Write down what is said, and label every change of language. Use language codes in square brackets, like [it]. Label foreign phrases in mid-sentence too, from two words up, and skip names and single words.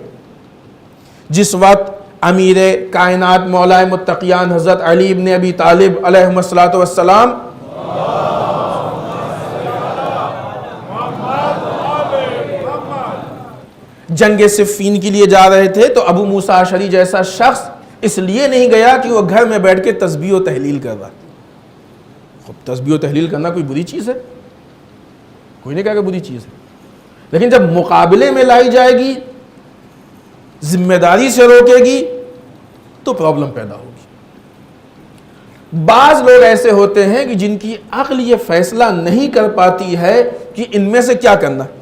[ur] جس وقت امیر کائنات مولا متقیان حضرت علی ابن ابی طالب علیہ السلام جنگ صفین کے لیے جا رہے تھے تو ابو موسیٰ اشعری جیسا شخص اس لیے نہیں گیا کہ وہ گھر میں بیٹھ کے تسبیح و تحلیل کر رہا۔ خب تسبیح و تحلیل کرنا کوئی بری چیز ہے؟ کوئی نہیں کہا کہ بری چیز ہے، لیکن جب مقابلے میں لائی جائے گی، ذمہ داری سے روکے گی تو پرابلم پیدا ہوگی۔ بعض لوگ ایسے ہوتے ہیں کہ جن کی عقل یہ فیصلہ نہیں کر پاتی ہے کہ ان میں سے کیا کرنا۔